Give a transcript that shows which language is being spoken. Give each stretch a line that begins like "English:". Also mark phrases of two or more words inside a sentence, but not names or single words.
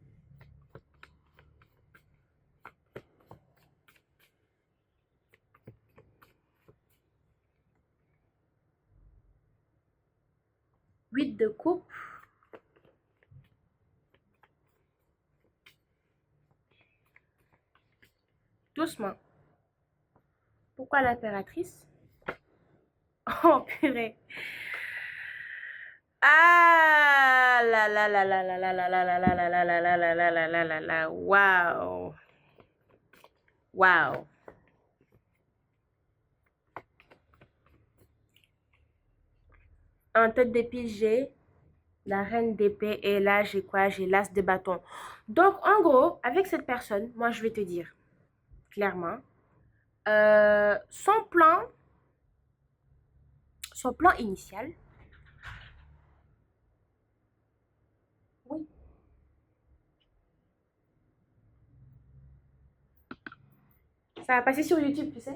French: Huit de coupe. Doucement. Pourquoi l'impératrice? Oh, purée. Ah là là là là là là là là là là là là là là là là là là là. Waouh. Waouh. En tête d'épée, j'ai la reine d'épée et là, j'ai quoi? J'ai l'as de bâton. Donc, en gros, avec cette personne, moi, je vais te dire clairement, son plan initial, oui, ça va passer sur YouTube, tu sais?